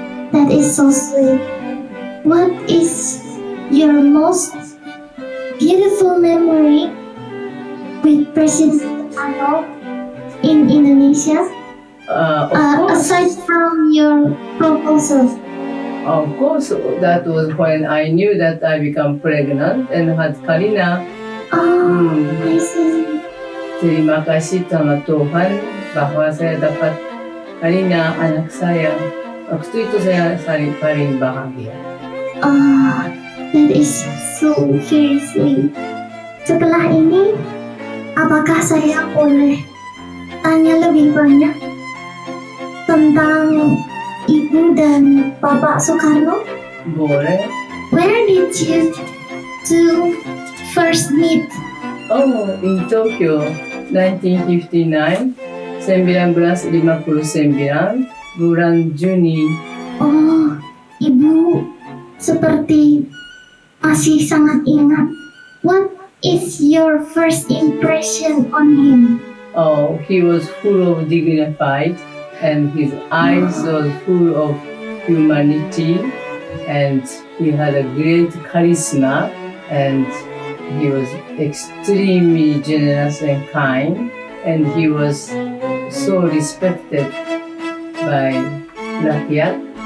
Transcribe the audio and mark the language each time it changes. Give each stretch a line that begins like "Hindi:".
English: That is so sweet. What is your most beautiful memory with President Soekarno in Indonesia? Of course, Aside from your proposal. of course, that was when I knew that I become pregnant and had Karina. Oh, I see.
Indonesian: Terima kasih sama Tuhan bahwa saya dapat Karina, anak saya. Waktu itu saya paling bahagia.
English: That is so very sweet.
Indonesian: Setelah ini, apakah saya boleh tanya lebih banyak tentang Ibu dan Bapak Soekarno? Boleh?
English: Where did you two first meet? Oh, in Tokyo, 1959, 1959,
Indonesian: bulan Juni. Oh, Ibu seperti masih sangat ingat.
English: What is your first impression on him? Oh, he was full of dignified, and his eyes were full of humanity, and he had a great charisma, and he was extremely generous and kind, and he was so respected by rakyat.